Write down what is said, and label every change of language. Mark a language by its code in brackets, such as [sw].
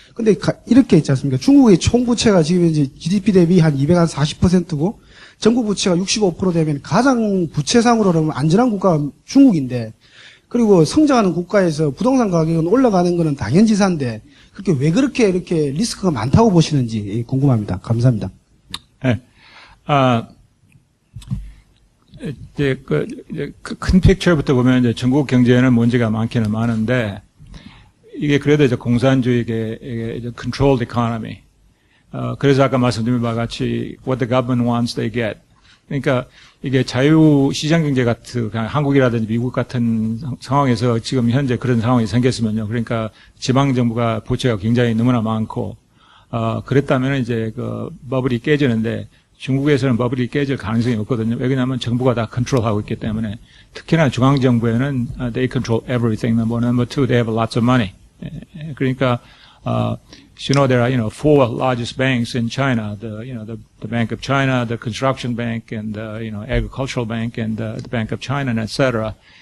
[ko] 근데 이렇게 있지 않습니까? 중국의 총 부채가 지금 이제 GDP 대비 한 240%고, 전국 부채가 65% 되면 가장 부채상으로 보면 안전한 국가가 중국인데, 그리고 성장하는 국가에서 부동산 가격은 올라가는 거는 당연지사인데, 왜 그렇게 이렇게 리스크가 많다고 보시는지 궁금합니다. 감사합니다. 네. 큰 픽처부터 보면 이제 중국 경제에는 문제가 많기는 많은데, 이게 그래도 이제 공산주의의 이제 [en] controlled economy. [ko] 그래서 아까 말씀드린 바와 같이 [en] what the government wants they get. [ko] 그러니까 이게 자유시장 경제 같은 한국이라든지 미국 같은 상황에서 지금 현재 그런 상황이 생겼으면요. 그러니까 지방정부가 부채가 굉장히 너무나 많고, 그랬다면 이제 버블이 깨지는데, 중국에서는 버블이 깨질 가능성이 없거든요. 왜냐하면 정부가 다 컨트롤하고 있기 때문에. 특히나 중앙정부에는 [en] they control everything. Number two, they have lots of money. [ko] 그러니까 [en] there are, four largest banks in China, the Bank of China, the Construction Bank, and Agricultural Bank, and the Bank of China, and etc.